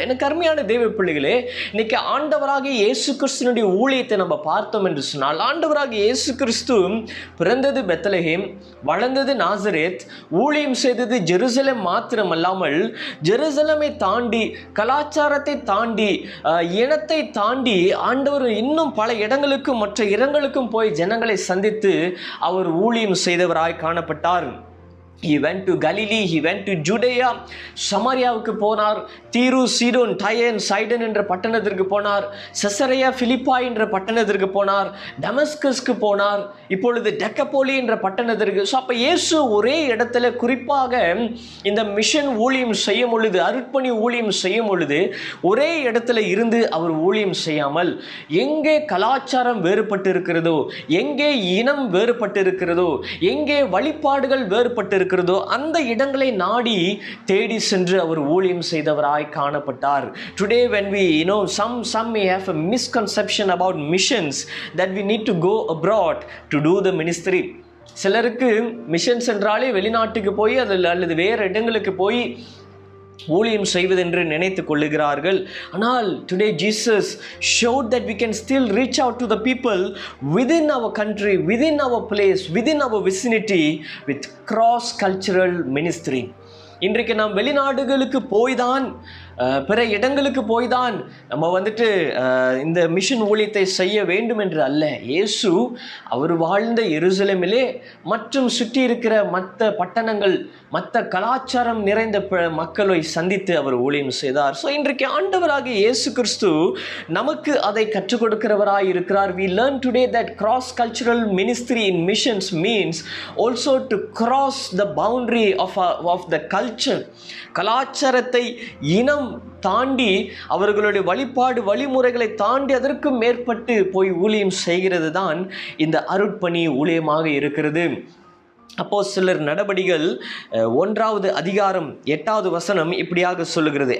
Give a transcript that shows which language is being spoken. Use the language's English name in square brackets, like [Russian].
[Tamil] எனக்கு அருமையான தேவ பிள்ளைகளே, இன்னைக்கு ஆண்டவராகிய இயேசு கிறிஸ்துவினுடைய ஊழியத்தை நம்ம பார்த்தோம் என்று சொன்னால், ஆண்டவராகிய இயேசு கிறிஸ்து பிறந்தது பெத்லகேம், வளர்ந்தது நாசரேத், ஊழியம் செய்தது ஜெருசலேம் மாத்திரமல்லாமல் ஜெருசலேமை தாண்டி, கலாச்சாரத்தை தாண்டி, இனத்தை தாண்டி ஆண்டவர் இன்னும் பல இடங்களுக்கும் மற்ற இடங்களுக்கும் போய் ஜனங்களை சந்தித்து அவர் ஊழியம் செய்தவராய் காணப்பட்டார். [English] He went to Galilee, he went to Judea. [Tamil] சமாரியாவுக்கு போனார், தீரு சீடோன் டயன் சைடன் என்ற பட்டணத்திற்கு போனார், செசரியா பிலிப்பாய் என்ற பட்டணத்திற்கு போனார், டமஸ்கஸ்க்கு போனார், இப்பொழுது டெக்கப்போலி என்ற பட்டணத்திற்கு. ஸோ அப்போ இயேசு ஒரே இடத்துல, குறிப்பாக இந்த மிஷன் ஊழியம் செய்யும் பொழுது, அருட்பணி ஊழியம் செய்யும் பொழுது ஒரே இடத்துல இருந்து அவர் ஊழியம் செய்யாமல், எங்கே கலாச்சாரம் வேறுபட்டு இருக்கிறதோ, எங்கே இனம் வேறுபட்டு இருக்கிறதோ, எங்கே வழிபாடுகள் வேறுபட்டு இருக்கிறதோ, அந்த இடங்களை நாடி தேடி சென்று அவர் ஊழியம் செய்தவராய் காணப்பட்டார். [English] Today when we some may have a misconception about missions that we need to go abroad to do the ministry. [Tamil] சிலருக்கு மிஷன்ஸ் என்றாலே வெளிநாட்டுக்கு போய் அல்லது வேறு இடங்களுக்கு போய் ஊழியம் செய்வதென்று நினைத்து கொள்ளுகிறார்கள். ஆனால் [English] Today Jesus showed that we can still reach out to the people within our country, within our place, within our vicinity with cross cultural ministry. [Tamil] இன்றைக்கு நாம் வெளிநாடுகளுக்கு போய் தான் பிற இடங்களுக்கு போய் தான் நம்ம வந்துட்டு இந்த மிஷன் ஊழியத்தை செய்ய வேண்டும் என்று அல்ல. இயேசு அவர் வாழ்ந்த எருசலேமிலே மற்றும் சுற்றி இருக்கிற மற்ற பட்டணங்கள், மற்ற கலாச்சாரம் நிறைந்த மக்களை சந்தித்து அவர் ஊழியம் செய்தார். ஸோ இன்றைக்கு ஆண்டவராகிய இயேசு கிறிஸ்து நமக்கு அதை கற்றுக் கொடுக்கிறவராய் இருக்கிறார். [English] We learn today that cross cultural ministry in missions means also to cross the boundary of the culture. [Tamil] கலாச்சாரத்தை இனம் தாண்டி அவர்களுடைய வழிபாடு வழிமுறைகளை தாண்டி அதற்கு மேற்பட்டு போய் ஊழியம் செய்கிறது தான் இந்த அருட்பணி ஊழியமாக இருக்கிறது. அப்போஸ்தலர் நடபடிகள் 1வது அதிகாரம் 8வது வசனம் இப்படியாக சொல்லுகிறது.